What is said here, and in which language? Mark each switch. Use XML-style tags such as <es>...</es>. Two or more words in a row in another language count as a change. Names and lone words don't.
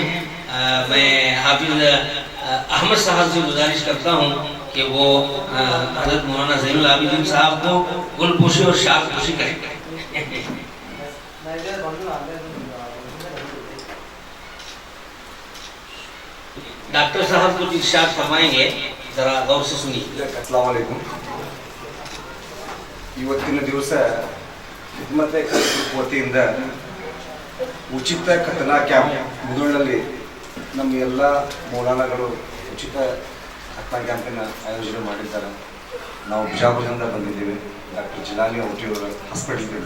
<ur>میں حافظ احمد صاحب سے گزارش کرتا ہوں کہ وہ حضرت مولانا زین العابدین صاحب کو گل پوشی اور شاخ پوشی کریں گے. ڈاکٹر صاحب کچھ ارشاد فرمائیں گے، ذرا غور سے سنیے.</ur> <ar>السلام عليكم.</ar> <kn>ಇವತ್ತಿನ ದಿವಸ</kn> <ur>خدمت خلق</ur> <kn>ವತಿಯಿಂದ ಉಚಿತ ಕಥನಾ ಕ್ಯಾಂಪ್ ಮುಧೋಳಲ್ಲಿ ನಮ್ಮ ಎಲ್ಲ ಮೌಲಾನಾಗಳು ಉಚಿತ ಕಥನಾ ಕ್ಯಾಂಪನ್ನು ಆಯೋಜನೆ ಮಾಡಿದ್ದಾರೆ. ನಾವು ಬಿಜಾಪುರದಿಂದ ಬಂದಿದ್ದೀವಿ, ಡಾಕ್ಟರ್ ಜಿಲಾನಿ ಔಟಿಯವರ ಹಾಸ್ಪಿಟಲ್ದಿಂದ.</kn>